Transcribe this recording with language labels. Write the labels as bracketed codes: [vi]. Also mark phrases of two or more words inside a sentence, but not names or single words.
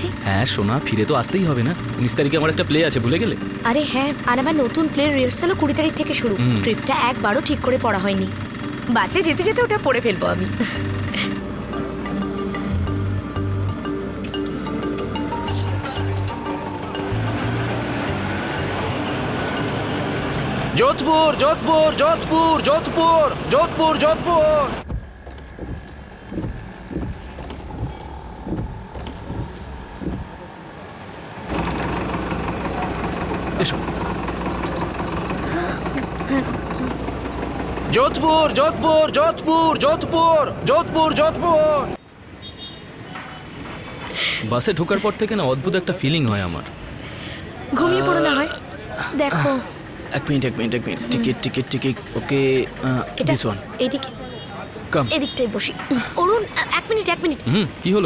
[bn] হ্যাঁ সোনা, ফিরে তো আসতেই হবে না। 19 তারিখে আমার একটা প্লে আছে, ভুলে গেলে? আরে হ্যাঁ, আর আমার নতুন প্লের রিহার্সালও 20 তারিখ থেকে শুরু। স্ক্রিপ্টটা একবারও ঠিক করে পড়া হয়নি। বাসে যেতে যেতে ওটা পড়ে ফেলবো আমি। जोधपुर जोधपुर जोधपुर जोधपुर जोधपुर जोधपुर। এসো। जोधपुर जोधपुर जोधपुर जोधपुर जोधपुर जोधपुर। বাসে ঢোকার পর থেকে না অদ্ভুত একটা ফিলিং হয় আমার। ঘুমিয়ে পড়ো না হয়। দেখো এক মিনিট। [en] ticket okay, [bn] এটা [en] this one. [bn] এইদিকে, কাম। এদিকটাই বসি। অরুণ, এক মিনিট। কি হলো?